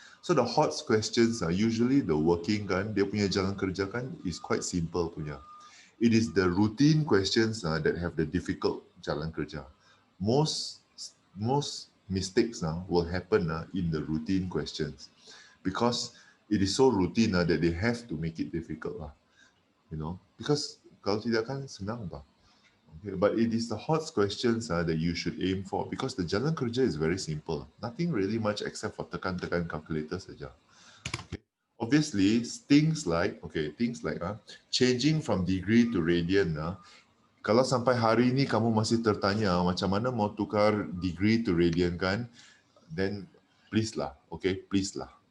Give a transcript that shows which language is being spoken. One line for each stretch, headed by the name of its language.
English: So the hot questions are usually the working kan,
Malay: dia punya jalan kerja kan
English: is quite simple punya. It is the routine questions that have the difficult jalan kerja. Most mistakes will happen in the routine questions because it is so routine that they have to make it difficult lah. Because
Malay: kalau tidak kan senang bah.
English: Okay, but it is the hot questions that you should aim for because the jalan kerja is very simple. Nothing really much except for
Malay: tekan-tekan
English: calculator
Malay: saja.
English: Okay. Obviously, things like changing from degree to radian.
Malay: Kalau sampai hari ini kamu masih tertanya macam mana mau tukar
English: degree to radian
Malay: kan,
English: then please lah, okay, please lah.